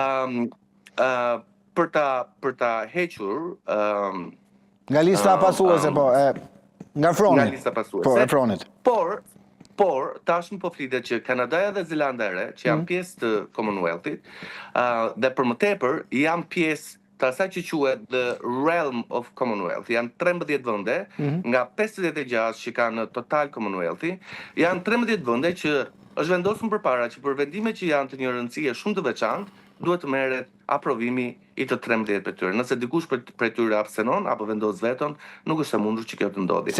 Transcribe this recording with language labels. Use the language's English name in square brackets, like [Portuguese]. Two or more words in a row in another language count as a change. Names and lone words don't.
[Albanian] Për ta hequr nga lista pasuese, nga Fronit. Nga lista pasuese. E Fronit. Por tashmë po flitet që Kanadaja dhe Zelanda e Re, që janë pjesë të Commonwealthit, dhe për më tepër janë pjesë të asaj që quhet [English] the realm of Commonwealth. [Albanian] Janë 13 vende nga 56 që kanë total Commonwealthi, janë 13 vende që është vendosur përpara që për vendime që janë të një rëndësie shumë të veçantë, duhet të merret aprovimi i të 13 për tyre. Nëse dikush për tyre abstenon apo vendos veton, nuk është e mundur që kjo të ndodhi.